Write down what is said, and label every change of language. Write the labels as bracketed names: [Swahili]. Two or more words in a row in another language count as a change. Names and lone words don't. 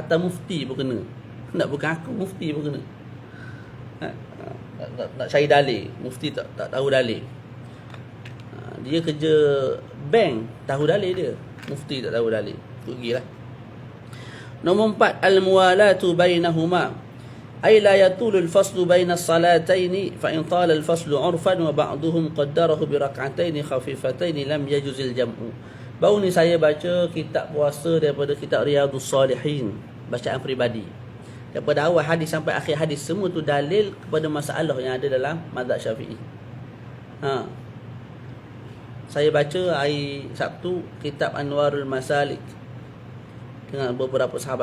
[Malay] Hatta mufti pun kena. Nak bukan aku, mufti pun kena. Nak cari dalil, mufti tak tahu dalil. Dia kerja bank, tahu dalil dia. Mufti tak tahu dalil, rugilah. Nombor 4, [Arabic] الموالاة بينهما. أي لا يطول الفصل بين الصلاتين فإن طال الفصل عرفاً وبعضهم قدره بركعتين خفيفتين لم يجز الجمع. [Malay] Baru ni saya baca kitab puasa daripada kitab Riyadhus Salihin, bacaan peribadi. Daripada awal hadis sampai akhir hadis, semua tu dalil kepada masalah yang ada dalam mazhab Syafi'i. Saya baca hari Sabtu kitab Anwarul Masalik dengan beberapa sahabat.